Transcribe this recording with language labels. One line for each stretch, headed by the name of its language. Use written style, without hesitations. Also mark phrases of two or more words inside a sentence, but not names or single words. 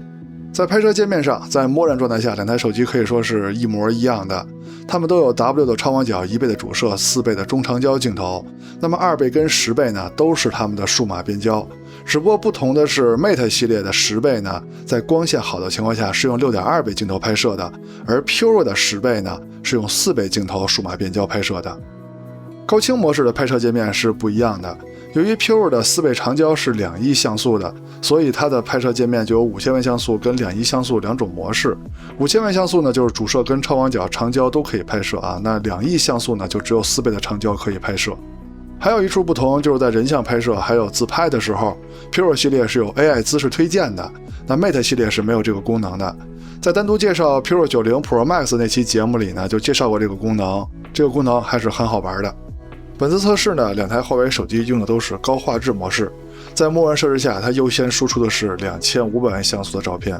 Chinese: 在拍攝界面上，在默認狀態下，兩台手機可以說是一模一樣的，它們都有 W 的長廣角、1倍的主攝、4倍的中長焦鏡頭。那麼2倍跟10倍呢，都是它們的數碼變焦。只不過不同的是 ，Mate 系列的10倍呢，在光線好的情況下是用6.2倍鏡頭拍攝的，而 Puro 的10倍呢，是用4倍鏡頭數碼變焦拍攝的。高清模式的拍攝界面是不一樣的。由於 Puro 的4倍長焦是2.1像素的，所以它的拍攝界面就有5000萬像素跟2.1像素2種模式。5000萬像素呢，就是主攝跟超廣角長焦都可以拍攝啊，那2.1像素呢，就只有4倍的長焦可以拍攝。還有一處不同，就是在人像拍攝還有自拍的時候 ，Puro 系列是有 AI 姿勢推薦的，那 Mate 系列是沒有這個功能的。在單獨介紹 Puro 90 Pro Max 那期節目裡呢，就介紹過這個功能，這個功能還是很好玩的。本次測試呢，兩台華為手機用的都是高畫質模式，在默認設置下，它優先輸出的是2500萬像素的照片。